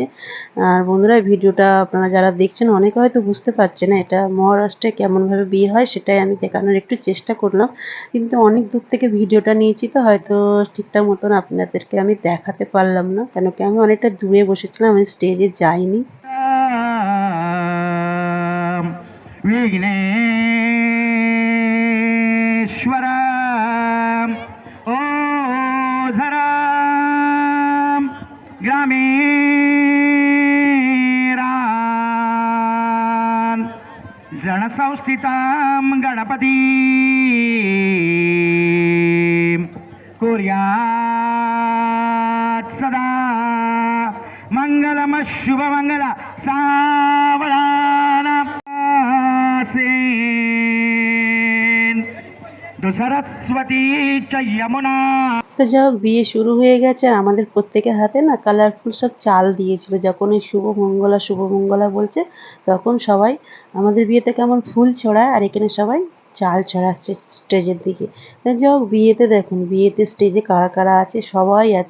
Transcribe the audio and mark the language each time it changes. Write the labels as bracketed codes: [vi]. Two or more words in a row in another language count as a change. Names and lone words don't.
[bn] আর বন্ধুরা, ভিডিওটা আপনারা যারা দেখছেন অনেকে হয়তো বুঝতে পারছে না এটা মহারাষ্ট্রে কেমনভাবে বিয়ে হয়, সেটাই আমি দেখানোর একটু চেষ্টা করলাম। কিন্তু অনেক দূর থেকে ভিডিওটা নিয়েছি, তো হয়তো ঠিকঠাক মতন আপনাদেরকে আমি দেখাতে পারলাম না, কেন কি আমি অনেকটা দূরে বসেছিলাম, আমি স্টেজে যাইনি। [mr] विघ्नेश्वरा ओझरा ग्रामेरान् जनसंस्थितां गणपती [sa] कुर्यात् सदा मंगलम [mr] शुभमंगल सावधान [sa] सरस्वती च यमुना. [bn] তো যাই হোক, বিয়ে শুরু হয়ে গেছে আর আমাদের প্রত্যেকের হাতে না কালারফুল সব চাল দিয়েছিল। যখন ওই শুভ মঙ্গলা বলছে, তখন সবাই আমাদের বিয়েতে কেমন ফুল ছড়ায় আর এখানে সবাই চাল ছড়াচ্ছে স্টেজের দিকে। তা যাই হোক, বিয়েতে দেখুন, বিয়েতে স্টেজে কারা কারা আছে, সবাই আছে।